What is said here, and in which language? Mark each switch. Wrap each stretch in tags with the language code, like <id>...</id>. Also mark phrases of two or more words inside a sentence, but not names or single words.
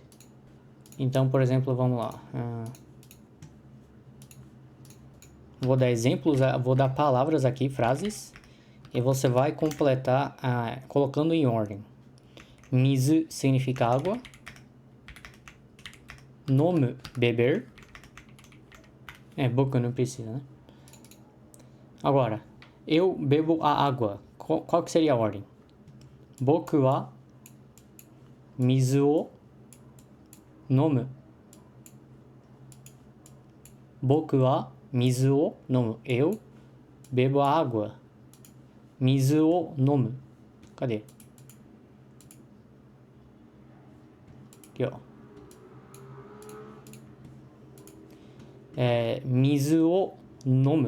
<pt>Então, por exemplo, vamos lá. Vou dar exemplos, vou dar palavras aqui, frases, e você vai completar colocando em ordem. Mizu significa água. Nomu, beber. Boku não precisa, né? Agora, eu bebo a água. Qual que seria a ordem?</pt> <ja>僕は水を飲む. 僕は水を飲む.</ja> <pt>Eu bebo a água.</pt> <ja>水を飲む.</ja> <pt>Cadê? Aqui, ó.</pt> <ja>水を飲む.</ja>